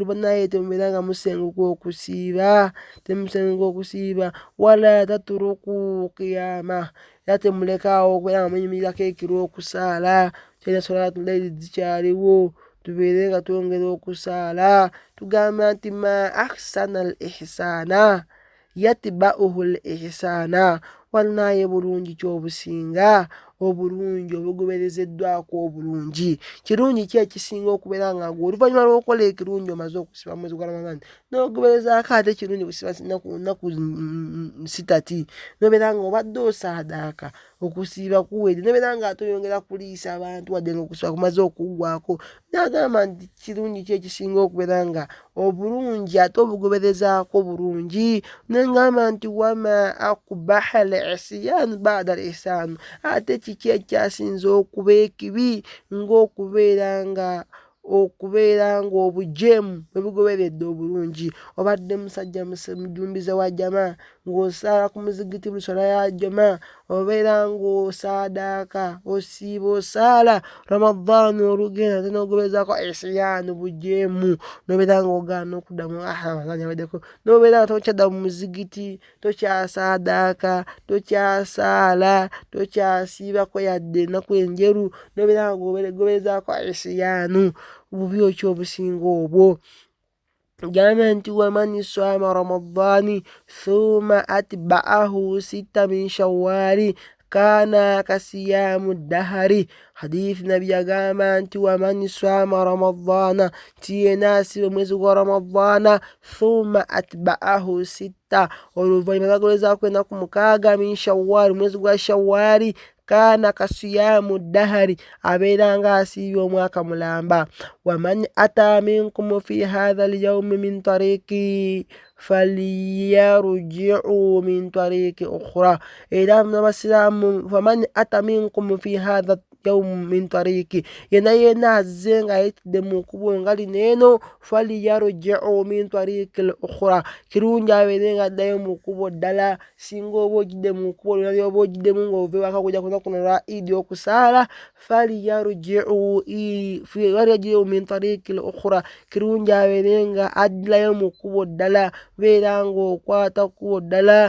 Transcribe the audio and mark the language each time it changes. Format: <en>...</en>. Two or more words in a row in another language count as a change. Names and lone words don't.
<lg>Bannaye temubeeranga musenguka okusiiba. Temusenguka okusiiba.</lg> <ar>ولا تتركوا القيام.</ar> <lg>Era temulekaawo okubeera nga munyumirirako ekiro okusaala. Tukyalina</lg> <ar>صلاة الليل</ar> <lg>zikyaliwo, tubeere nga twongera okusaala. Tugamba nti</lg> <ar>ما أحسن الإحسان يتبعه الإحسان.</ar> <lg>Bannaye bulungi kyobusinga obulungi obugoberezeddwako obulungi. Kirungi ki ekisinga okubeera nga gwe oluvannyuma lw'okukola ekirungi omaze okusiba mwezi gwa Ramadhan n'ogoberezaako ate ekirungi okusiba nnaku 6 n'obeera nga obadde osaadaaka okusiiba kuwedde, n'obeera nga ate oyongera kuliisa abantu wadde nga okusiba kumaze okuggwako. N'agamba nti kirungi ki ekisinga okubeera nga obulungi ate obugoberezaako bulungi. N'engamba nti</lg> <ar>وما أقبح العصيان بعد الإحسان.</ar> <lg>Ate kiki ekyasinze okuba ekibi ng'okubeera nga obujeemu bwe bugoberedde obulungi. Obadde musajja mujumbize wa jama ng'osala ku muzigiti buli swala ya jamaa, obeera ng'osaadaaka osiiba osaala Ramadhaani olugenda ate n'ogobezaako isiyaani bujeemu, n'obeera ng'ogaana okuddamu Ramadhaani yaweddeko, n'obeera nga tokyadda mu muzigiti, tokyasaadaaka, tokyasaala, tokyasiibako yadde ennaku enjeru, n'obeera ng'ogobezaako isiyaanu, bubi ki obusinga obwo? Gamba nti</lg> <ar>ومن صام رمضان ثم أتبعه ستا من شوال كان كصيام الدهر.</ar> <lg>Hadithi Nabi yagamba nti</lg> <ar>ومن صام رمضان,</ar> <lg>nti yenna asiba mwezi gwa Ramadhaana,</lg> <ar>ثم أتبعه ستا,</ar> <lg>oluvannyuma n'agobezaako ennaku 6</lg> <ar>من شوال,</ar> <lg>mwezi gwa shawwali,</lg> <ar>كان كصيام الدهر,</ar> <lg>abeera nga asiibye omwaka mulamba.</lg> <ar>ومن أتى منكم في هذا اليوم من طريق فليرجع من طريق أخرى.</ar> <lg>Era n'abasiraamu,</lg> <ar>فمن أتى منكم في هذا يوم من طريق,</ar> <lg>yenna azze nga ayitidde mu kkubo nga lino eno,</lg> <ar>فليرجع من طريق أخرى,</ar> <lg>kirungi abeere nga addayo mu kkubo ddala. Singa oba ogidde mu kkubo lonna lyoba ogiddemu ng'ova ewaka kujja kuno lwa Eid okusaala,</lg> <ar>فليرجع من طريق أخرى,</ar> <lg>kirungi abeere nga addirayo mu kkubo ddala, beera ng'okwata kkubo ddala.</lg>